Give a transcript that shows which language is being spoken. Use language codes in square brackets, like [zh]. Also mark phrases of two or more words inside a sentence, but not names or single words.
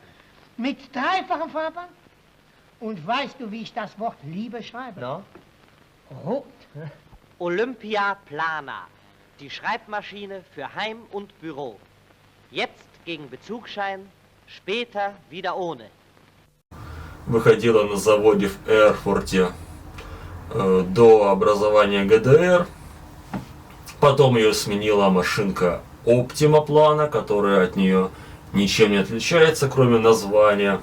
[de] Mit dreifachem Farbband? Und weißt du, wie ich das Wort Liebe schreibe? No? Rot. Olympia Plana, die Schreibmaschine für Heim und Büro. Jetzt gegen Bezugsschein, später wieder ohne. [ru] Выходила на заводе в Эрфурте до образования ГДР. Потом ее сменила машинка Optima Plana, которая от нее ничем не отличается, кроме названия.